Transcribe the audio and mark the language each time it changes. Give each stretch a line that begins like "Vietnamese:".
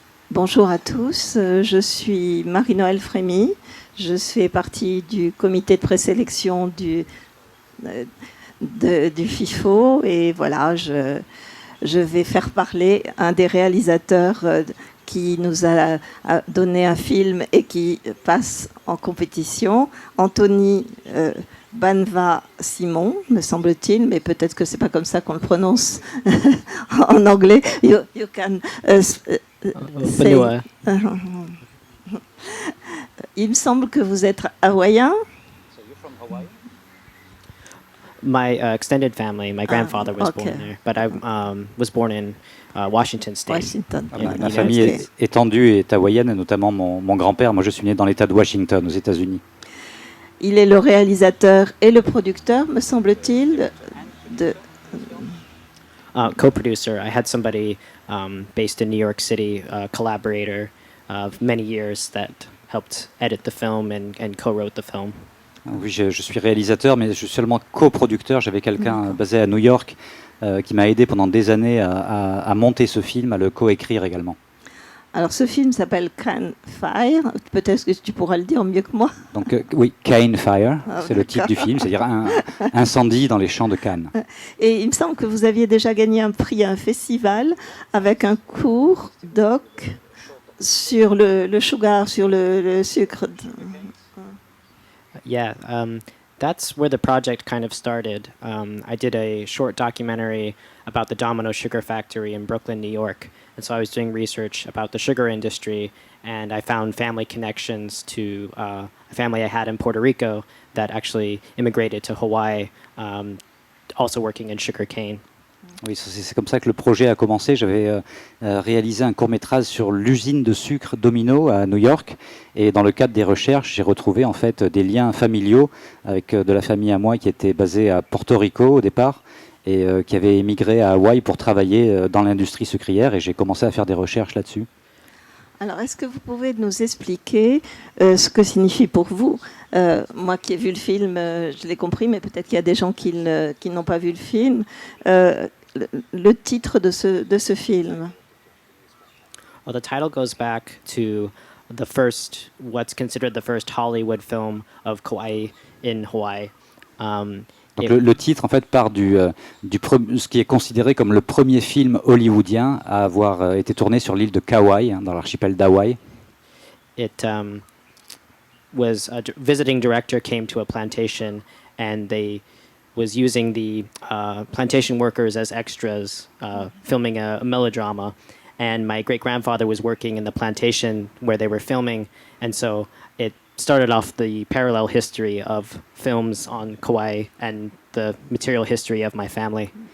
French: Bonjour à tous, je suis Marie-Noëlle Frémy, je fais partie du comité de présélection du FIFO et voilà, je vais faire parler un des réalisateurs qui nous a donné un film et qui passe en compétition, Anthony Banva Simon, me semble-t-il, mais peut-être que c'est pas comme ça qu'on le prononce en anglais.
English: You can say.
French: Il me semble que vous êtes hawaïen.
English: My extended family, my grandfather was born there, but I was born in Washington State. Washington.
French: Ma famille étendue est hawaïenne, et notamment mon grand-père. Moi, je suis né dans l'État de Washington, aux États-Unis. Il est le réalisateur et le producteur, me semble-t-il, de...
English: Co-producer. I had somebody based in New York City, a collaborator of many years that helped edit the film and co-wrote the film.
French: Oui, je suis réalisateur, mais je suis seulement coproducteur. J'avais quelqu'un basé à New York qui m'a aidé pendant des années à monter ce film, à le coécrire également. Alors, ce film s'appelle Can Fire. Peut-être que tu pourras le dire mieux que moi. Donc, oui, Cane Fire, c'est le titre du film, c'est-à-dire un incendie dans les champs de Cannes. Et il me semble que vous aviez déjà gagné un prix à un festival avec un court doc sur le sugar, sur le sucre.
English: Yeah, that's where the project kind of started. I did a short documentary about the Domino Sugar Factory in Brooklyn, New York. And so I was doing research about the sugar industry, and I found family connections to a family I had in Puerto Rico that actually immigrated to Hawaii, also working in sugar cane.
French: Oui, c'est comme ça que le projet a commencé. J'avais réalisé un court-métrage sur l'usine de sucre Domino à New York. Et dans le cadre des recherches, j'ai retrouvé en fait des liens familiaux avec de la famille à moi qui était basée à Porto Rico au départ et qui avait émigré à Hawaï pour travailler dans l'industrie sucrière. Et j'ai commencé à faire des recherches là-dessus. Alors, est-ce que vous pouvez nous expliquer ce que signifie pour vous moi qui ai vu le film, je l'ai compris, mais peut-être qu'il y a des gens qui n'ont pas vu le film. Le titre de ce film.
English: Well, the title goes back to what's considered the first Hollywood film of Kauai in Hawaii.
French: Donc le titre en fait part ce qui est considéré comme le premier film hollywoodien à avoir été tourné sur l'île de Kauai, dans l'archipel d'Hawaï.
English: It was a visiting director came to a plantation and they was using the plantation workers as extras, filming a melodrama. And my great-grandfather was working in the plantation where they were filming, and so it started off the parallel history of films on Kauai and the material history of my family.